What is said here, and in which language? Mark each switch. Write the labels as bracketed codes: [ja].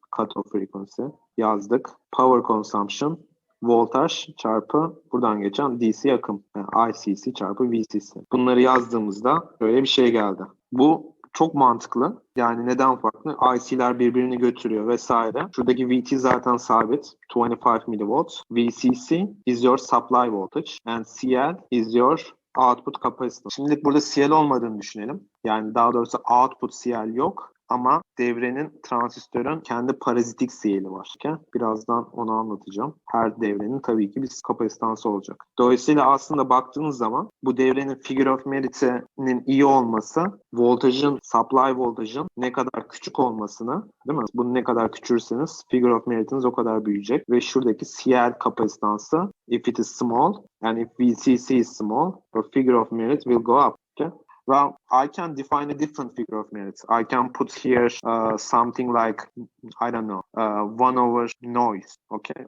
[tr] Cutoff frequency yazdık. Power consumption voltaj çarpı buradan geçen DC akım. Yani ICC çarpı VCC. Bunları yazdığımızda böyle bir şey geldi. Bu çok mantıklı. Yani neden farklı? IC'ler birbirini götürüyor vesaire. Şuradaki VT zaten sabit. [en] 25 millivolts. VCC is your supply voltage and CL is your output capacitance. [tr] Şimdilik burada CL olmadığını düşünelim. Yani daha doğrusu output CL yok. Ama devrenin, transistörün kendi parazitik CL'i var. Birazdan onu anlatacağım. Her devrenin tabii ki bir kapasitansı olacak. Dolayısıyla aslında baktığınız zaman bu devrenin figure of merit'inin iyi olması, voltajın, supply voltajın ne kadar küçük olmasını, değil mi? Bunu ne kadar küçülürseniz figure of merit'iniz o kadar büyüyecek. Ve şuradaki CL kapasitansı, [en] if it is small and if VCC is small, your figure of merit will go up. Okay? Well, I can define a different figure of merit. I can put here something like, I don't know, 1 over noise, okay?